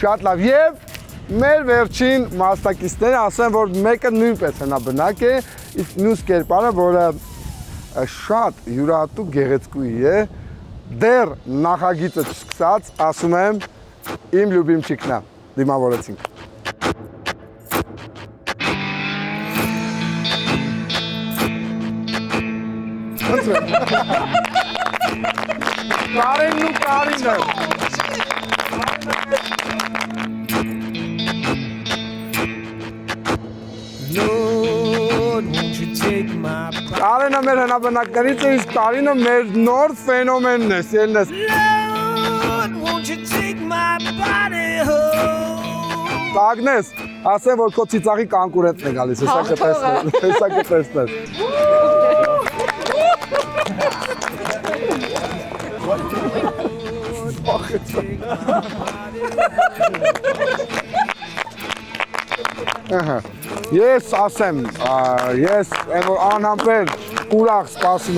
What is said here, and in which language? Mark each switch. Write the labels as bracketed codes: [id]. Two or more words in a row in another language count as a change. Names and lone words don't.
[hy] Շատ լավ։ Եվ մեր վերջին մասնակիցները ասեն, որ մեկը նույնպես հնաբնակ է, իսկ մյուս կերպարը, որը շատ յուրահատուկ գեղեցկուհի է, դեռ նախագիծը չսկսած, ասում եմ, իմ լյուբիմչիկն է, դիմավորեցինք։ Կարինն ու Կարինը։ [en] Lord, won't you take my body? [hy] Կարինը մեր հնաբնակներից է, իսկ Կարինը մեր նոր ֆենոմենն է, սիրելնես։ [en] Lord, won't you take my body home? [hy] Տագնես, ասեմ, որ քո ծիծաղի կանկուրենտն է գալիս, հեսա կտեսնես, հեսա կտեսնես։ Ես ասեմ, ես անհամբեր ուրախ սպասում